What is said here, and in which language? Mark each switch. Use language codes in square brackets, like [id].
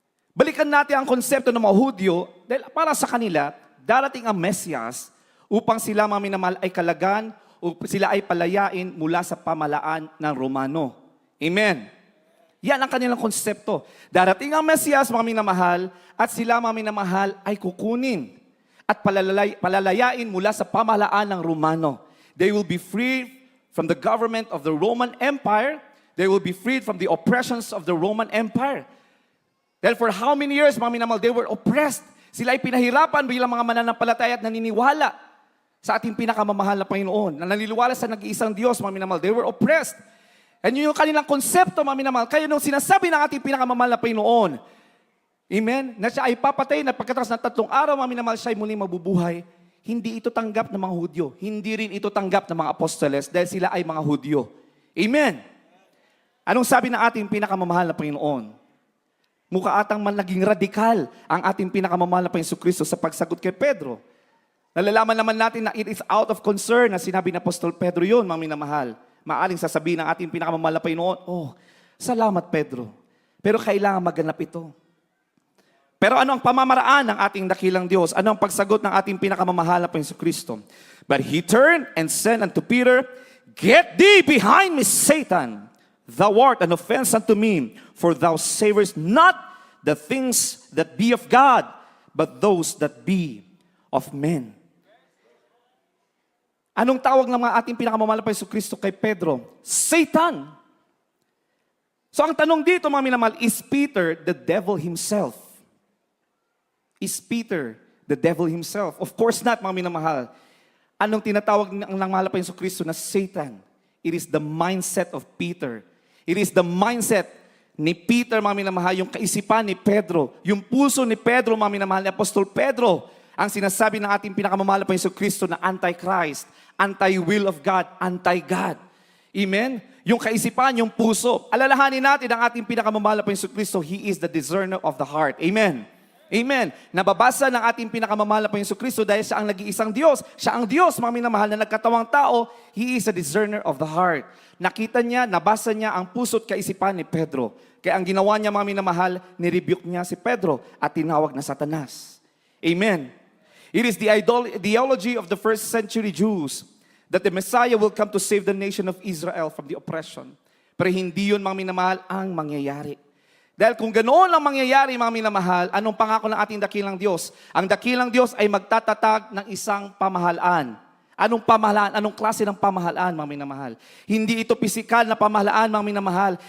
[tl] Balikan natin ang konsepto ng mga Hudyo dahil para sa kanila, darating ang Mesiyas upang sila mga minamahal ay kalagan o sila ay palayain mula sa pamalaan ng Romano. Amen. Yan ang kanilang konsepto. Darating ang Mesiyas, mga minamahal, at sila mga minamahal ay kukunin at palalayain mula sa pamahalaan ng Romano. [en] They will be free from the government of the Roman Empire. They will be freed from the oppressions of the Roman Empire. Dahil for how many years, [tl] mga minamahal, [en] they were oppressed. [tl] Sila ay pinahirapan bilang mga mananampalataya at naniniwala sa ating pinakamamahal na Panginoon, na naniniwala sa nag-iisang Diyos, mga minamahal. [en] They were oppressed. [tl] And yun yung kanilang konsepto, mga minamahal. Kaya nung sinasabi ng ating pinakamamahal na Panginoon, amen, na siya ay papatay na pagkatapos ng 3 araw, mga minamahal, siya ay muling mabubuhay, hindi ito tanggap ng mga Hudyo. Hindi rin ito tanggap ng mga apostoles dahil sila ay mga Hudyo. Amen. Anong sabi ng ating pinakamamahal na Panginoon? Mukha atang man naging radikal ang ating pinakamamahal na Panginoon Kristo sa pagsagot kay Pedro. Nalalaman naman natin na [en] it is out of concern [tl] na sinabi ng Apostol Pedro yun, mga minamahal. Maaling sasabihin ng ating pinakamamahal na Panginoon, oh, salamat Pedro, pero kailangan maganap ito. Pero ano ang pamamaraan ng ating dakilang Diyos? Ano ang pagsagot ng ating pinakamamahal na Panginoon Kristo? [en] But he turned and said unto Peter, Get thee behind me, Satan! Thou art an offense unto me, for thou savorest not the things that be of God, but those that be of men. [tl] Anong tawag ng mga ating pinakamamahal na Panginoon Kristo kay Pedro? [en] Satan! So [tl] ang tanong dito, mga minamahal, [en] is Peter the devil himself? Is Peter the devil himself? Of course not, [tl] mga minamahal. Anong tinatawag ng mahal na Panginoon Kristo na Satan? [en] It is the mindset of Peter. It is the mindset [tl] ni Peter, mga minamahal, yung kaisipan ni Pedro, yung puso ni Pedro, mga minamahal, ni Apostol Pedro, ang sinasabi ng ating pinakamamahal na Panginoon Kristo na [en] anti-Christ, anti-will of God, anti-God. [tl] Amen? Yung kaisipan, yung puso. Alalahanin natin ang ating pinakamamahal na Panginoon Kristo, [en] He is the discerner of the heart. [tl] Amen? Amen. Nababasa ng ating pinakamamahal na Panginoon Kristo dahil siya ang nag-iisang Diyos. Siya ang Diyos, mga minamahal, na nagkatawang tao. [en] He is a discerner of the heart. [tl] Nakita niya, nabasa niya ang puso't kaisipan ni Pedro. Kaya ang ginawa niya, mga minamahal, nirebuke niya si Pedro at tinawag na Satanas. Amen. [en] It is the ideology of the first century Jews that the Messiah will come to save the nation of Israel from the oppression. [tl] Pero hindi yun, mga minamahal, ang mangyayari. Dahil kung ganoon ang mangyayari, mga minamahal, anong pangako ng ating dakilang Diyos? Ang dakilang Diyos ay magtatatag ng isang pamahalaan. Anong pamahalaan? Anong klase ng pamahalaan, mga minamahal? Hindi ito pisikal na pamahalaan, mga minamahal.